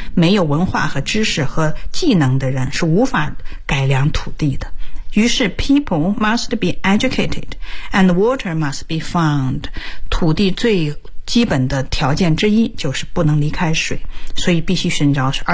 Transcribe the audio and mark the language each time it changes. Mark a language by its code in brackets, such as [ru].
[zh] 没有文化和知识和技能的人是无法改良土地的。 [en] 于是 people must be educated and water must be found。 [zh] 土地最基本的条件之一就是不能离开水，所以必须寻找水。